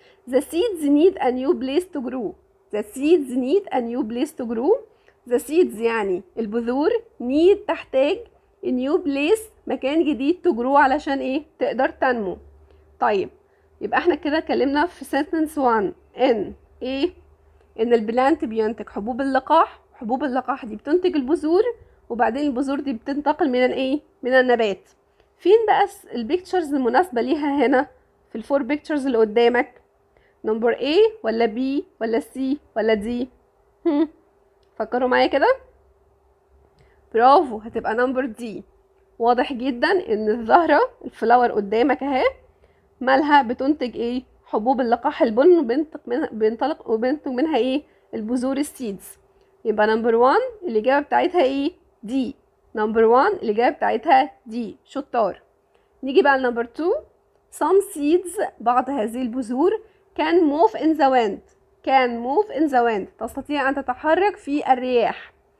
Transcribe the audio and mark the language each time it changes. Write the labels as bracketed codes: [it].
[en] The seeds need a new place to grow. The seeds need a new place to grow. The seeds [ar] يعني البذور [en] need [ar] تحتاج [en] a new place [ar] مكان جديد [en] to grow [ar] علشان ايه؟ تقدر تنمو. طيب يبقى احنا كده اتكلمنا في sentence 1 ان ايه؟ ان البلانت بينتج حبوب اللقاح. حبوب اللقاح دي بتنتج البذور وبعدين البذور دي بتنتقل من الايه؟ من النبات. فين بقى البيكتشرز المناسبة ليها هنا في الفور بيكتشرز اللي قدامك؟ نمبر A ولا B ولا C ولا D؟ فكروا معايا كده. برافو، هتبقى نمبر D. واضح جدا ان الزهرة الفلاور قدامك اهي مالها بتنتج ايه؟ حبوب اللقاح البن وبينتج منها ايه؟ البذور السيدز. يبقى نمبر 1 الاجابة بتاعتها ايه؟ D. نمبر 1 الاجابة بتاعتها D. شطار. نيجي بقى لنمبر 2. [en] some seeds [ar] بعض هذه البذور [en] can move in the wind. can move in the wind [ar] تستطيع أن تتحرك في الرياح.